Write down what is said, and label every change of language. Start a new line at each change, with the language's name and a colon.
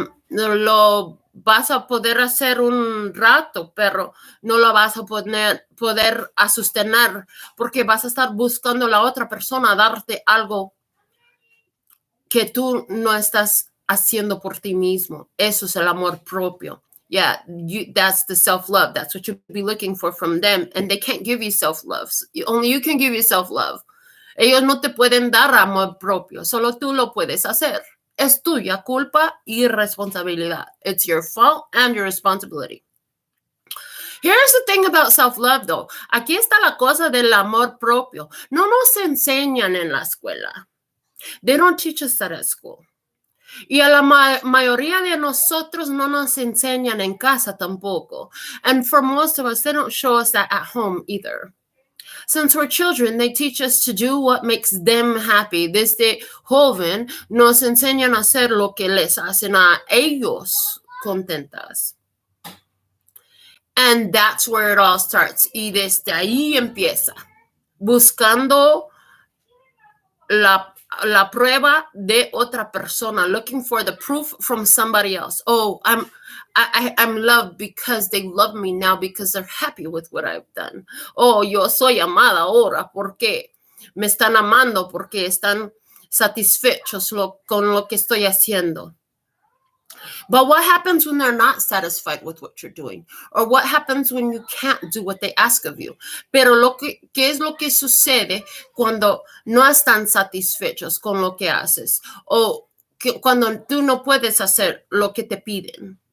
Spanish: Lo vas a poder hacer un rato, pero no lo vas a poder a sostener porque vas a estar buscando a la otra persona darte algo que tú no estás haciendo por ti mismo. Eso es el amor propio.
English: Yeah, that's the self-love. That's what you'll be looking for from them. And they can't give you self-love. Only you can give you self-love.
Spanish: Ellos no te pueden dar amor propio. Solo tú lo puedes hacer. Es tuya culpa y responsabilidad.
English: It's your fault and your responsibility. Here's the thing about self-love, though.
Spanish: Aquí está la cosa del amor propio. No nos enseñan en la escuela.
English: They don't teach us that at school.
Spanish: Y a la mayoría de nosotros no nos enseñan en casa tampoco.
English: And for most of us, they don't show us that at home either. Since we're children, they teach us to do what makes them happy.
Spanish: Desde joven nos enseñan a hacer lo que les hacen a ellos contentas.
English: And that's where it all starts.
Spanish: Y desde ahí empieza. Buscando la prueba de otra persona,
English: looking for the proof from somebody else. Oh, I'm loved because they love me now because they're happy with what I've done.
Spanish: Oh, yo soy amada ahora porque me están amando, porque están satisfechos con lo que estoy haciendo.
English: But what happens when they're not satisfied with what you're doing? Or what happens when you can't do what they ask of you?
Spanish: Pero ¿qué es lo que sucede cuando no están satisfechos con lo que haces? O cuando tú no puedes hacer lo que te piden?